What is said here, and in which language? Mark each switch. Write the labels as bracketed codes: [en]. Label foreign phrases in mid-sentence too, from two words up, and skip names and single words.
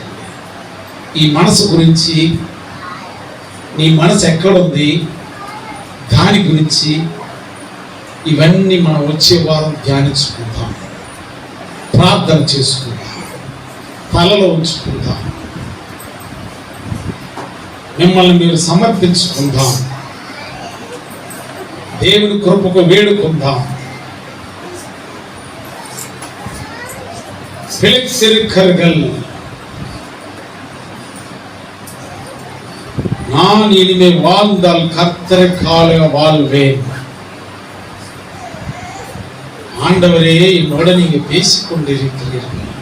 [te] ఈ మనసు గురించి, నీ మనసు ఎక్కడుంది దాని గురించి ఇవన్నీ మనం వచ్చే వారం ధ్యానించుకుందాం, ప్రార్థన చేసుకుందాం, తలలో ఉంచుకుందాం, మిమ్మల్ని మీరు సమర్పించుకుందాం, దేవుని కృపకు వేడుకుందాం. [ta] பிழைத்திருக்கர்கள் நான் இனிமே வாழ்ந்தால் கர்த்தருக்காக வாழ்வேன். ஆண்டவரே, என்னோட நீங்க பேசிக் கொண்டிருக்கிறீர்கள்.